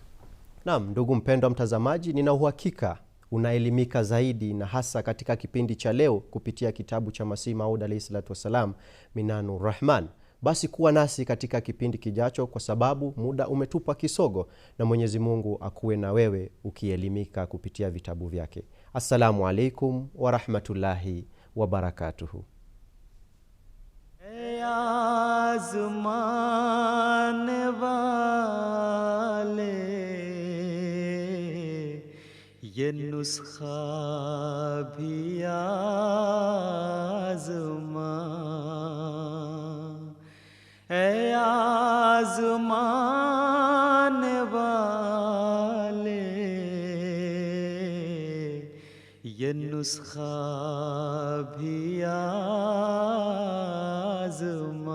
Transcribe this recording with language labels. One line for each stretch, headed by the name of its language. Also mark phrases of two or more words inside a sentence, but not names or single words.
Swahili: Naam, ndugu mpendwa mtazamaji, nina uhakika unaelimika zaidi, na hasa katika kipindi cha leo kupitia kitabu cha Masih Maud
Arabic: عليه الصلاة والسلام
Swahili: Minanur Rahman. Basi kuwa nasi katika kipindi kijacho, kwa sababu muda umetupa kisogo, na Mwenyezi Mungu akuwe na wewe ukielimika kupitia vitabu vyake.
Arabic: السلام عليكم ورحمة الله وبركاته.
Hindi: आज़मान वाले ये नुस्खा भी आज़मा, ऐ आज़मान वाले ये नुस्खा भी आज़मा।